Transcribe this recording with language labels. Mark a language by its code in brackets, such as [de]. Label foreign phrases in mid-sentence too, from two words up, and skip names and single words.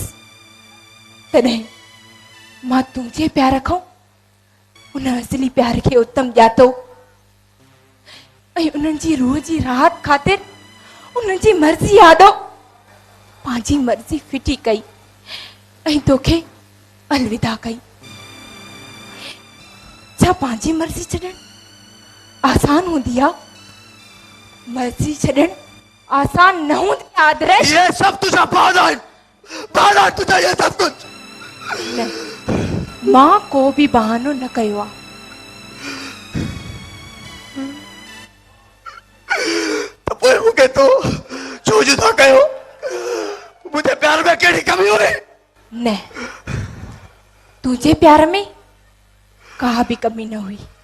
[sd] तॾहिं मां तुंहिंजे प्यार खां उन असली प्यार खे उत्तम ॼातो ऐं उन्हनि जी रूह जी राहत ख़ातिर उन्हनि जी मर्ज़ी आॾो पंहिंजी मर्ज़ी फिटी कई ऐं तोखे अलविदा कई। छा पंहिंजी मर्ज़ी छॾणु आसान हूंदी आहे? मर्ज़ी छॾणु आसान न हूंदी आहे आदर्श। [hi] ये सब तुझा बहाना तुझा ये सब कुछ। [sd] मां को बि बहानो न कयो आहे। तो पोइ मूंखे तो छो जुदा कयो? मुंहिंजे प्यार में कहिड़ी कमी हुई? न, तुंहिंजे प्यार में का बि कमी न हुई।